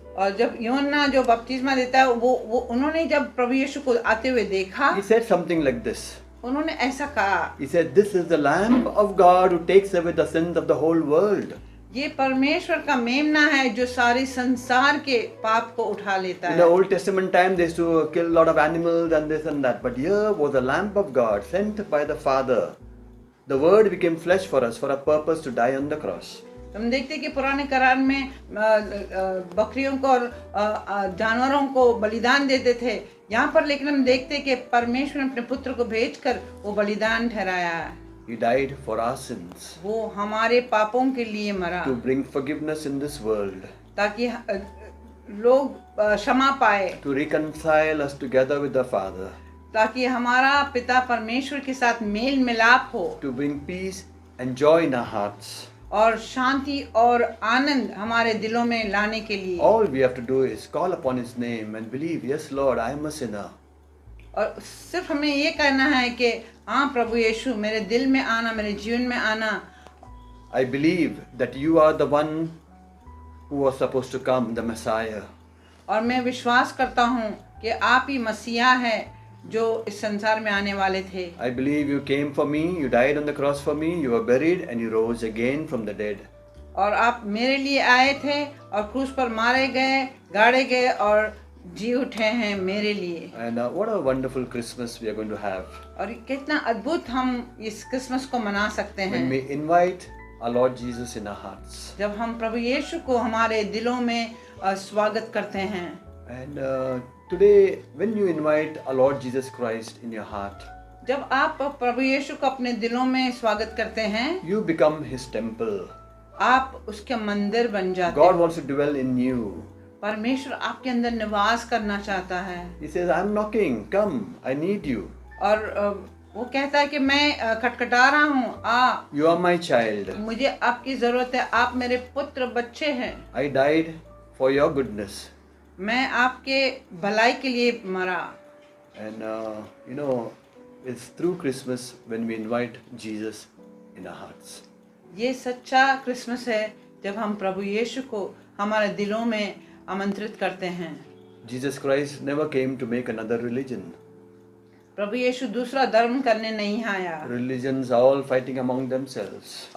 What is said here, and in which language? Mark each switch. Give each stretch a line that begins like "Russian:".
Hindi: और जब यूहन्ना जो बपतिस्मा देता है वो उन्होंने जब प्रभु यीशु को आते हुए देखा,
English: he said something like this.
Hindi: उन्होंने ऐसा कहा,
English: He said, "This is the Lamb of God who takes away the sins of the whole world."
Hindi: ये परमेश्वर का मेमना है जो सारे संसार के पाप को उठा लेता
English: In
Hindi: है।
English: the Old Testament time, they used to kill a lot of animals and this and that. But here was the Lamb of God sent by the Father. The Word became flesh for us for a purpose to die on the cross.
Hindi: हम देखते हैं कि पुराने करार में बकरियों को और जानवरों को बलिदान देते थे। यहाँ पर लेकिन हम देखते हैं कि परमेश्वर ने अपने पुत्र को भेजकर वो बलिदान ठहराया।
English: He died for our sins
Hindi: वो हमारे पापों के लिए मरा
English: to bring forgiveness in this world.
Hindi: ताकि लोग क्षमा पाए,
English: to reconcile us together with the Father,
Hindi: ताकि हमारा पिता परमेश्वर के साथ मेल मिलाप हो
English: to bring peace and joy in our hearts.
Hindi: और शांति और आनंद हमारे दिलों में लाने के लिए।
English: All we have to do is call upon His name and believe, yes, Lord, I am a sinner.
Hindi: और सिर्फ हमें ये कहना है कि हाँ प्रभु यीशु, मेरे दिल में आना, मेरे जीवन में आना।
English: I believe that you are the one who was supposed to come, the Messiah.
Hindi: और मैं विश्वास करता हूँ कि आप ही मसीहा हैं जो इस संसार में आने वाले थे।
English: I believe you came for me, you died on the cross for me, you were buried and you rose again from the dead.
Hindi: और आप मेरे लिए आए थे और क्रूस पर मारे गए, गाड़े गए और जी उठे हैं मेरे लिए।
English: And what a wonderful Christmas we are going to have.
Hindi: और कितना अद्भुत हम इस क्रिसमस को मना सकते हैं
English: When we invite our Lord Jesus in our hearts.
Hindi: जब हम प्रभु यीशु को हमारे दिलों में स्वागत करते हैं।
English: And today, when you invite our Lord Jesus Christ in your heart,
Hindi: जब आप प्रभु यीशु को अपने दिलों में स्वागत करते हैं,
English: you become His temple.
Hindi: आप उसके मंदिर बन जाते
English: God
Hindi: हैं।
English: wants to dwell in you.
Hindi: परमेश्वर आपके अंदर निवास करना चाहता है।
English: He says, I'm knocking, come, I need you.
Hindi: और वो कहता है कि मैं खटखटा रहा हूँ, आ,
English: You are my child.
Hindi: मुझे आपकी जरूरत है, आप मेरे पुत्र बच्चे हैं।
English: I died for your goodness.
Hindi: मैं आपके भलाई के लिए मरा।
English: And you know, it's through Christmas when we invite Jesus in our hearts.
Hindi: ये सच्चा क्रिसमस है जब हम प्रभु यीशु को हमारे दिलों में आमंत्रित करते हैं।
English: Jesus Christ never came to make another religion.
Hindi: प्रभु यीशु दूसरा धर्म करने नहीं आया।
English: Religions are all fighting among themselves.